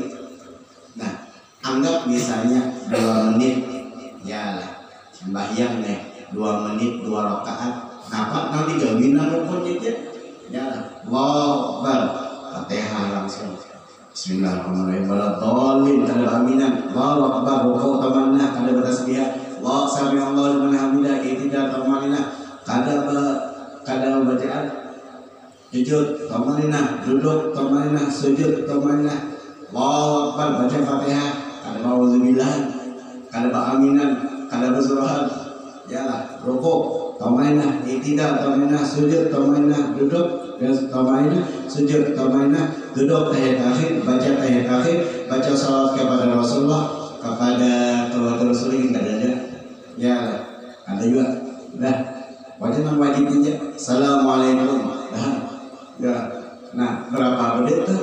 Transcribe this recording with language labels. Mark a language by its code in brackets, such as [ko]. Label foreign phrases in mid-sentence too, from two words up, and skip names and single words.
[bjn] Nah anggap misalnya 2 menit, iyalah sembahyang 2 menit 2 rakaat. Napa nang digawin nang rukunnya aja? Iyalah [ar] الله أكبر, [bjn] Fatihah langsung. [ar] بسم الله الرحمن الرحيم. [bjn] Waladhdallin, kada aminan. [ar] الله أكبر, [bjn] rukuu tamanna, kada bertasbih. [ar] الله سمع الله لمن حمده, [bjn] tidak tamanna, kada bacaan. Sujud tamanna, duduk tamanna, sujud tamanna. [ar] الله أكبر, [bjn] baca Fatihah, kada auzubillah, kada aminan, kada bersuruhan. Yalah, rukuu tamanna, tidak tamanna, sujud tamanna, duduk tamanna, sujud tamanna, duduk tahiyat akhir, baca tahiyat akhir, baca salawat kepada Rasulullah, kepada keluarga Rasulullah yang ada. Ya, ada juga. Dah, wajib yang wajib aja. Assalamualaikum. Dah, ya. Nah, berapa menit tuh?